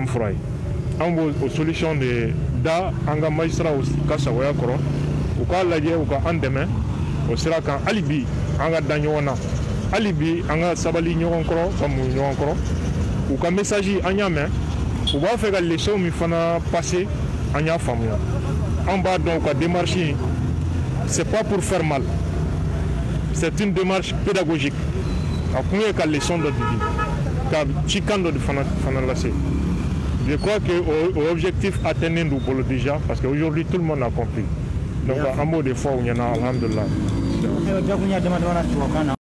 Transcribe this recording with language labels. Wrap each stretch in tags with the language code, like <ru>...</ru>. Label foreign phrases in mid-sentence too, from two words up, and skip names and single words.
<bm>fura ye an b'o solution de da an ka magistrats ka sagoya kɔrɔ u k'a lajɛ u ka an dɛmɛ o sira kan hali bi an ka da ɲɔgɔn na hali bi an ka sabali ɲɔgɔn kɔrɔ ka mun ɲɔgɔn kɔrɔ u ka message an y'a mɛn u b'a fɛ ka leçon min fana passer an y'a faamuya an b'a dɔn u ka démarche</bm> <fr>c'est pas pour faire mal c'est une démarche pédagogique</fr> <bm>a kun ye ka leçon dɔ di ka cikan dɔ de fana lase</bm> <fr>je crois que l'objectif atteint nous bolo déjà parce qu'aujourd'hui tout le monde a compris</fr> <bm>donc an b'o de fɔ u ɲɛna alhamdulillah</bm>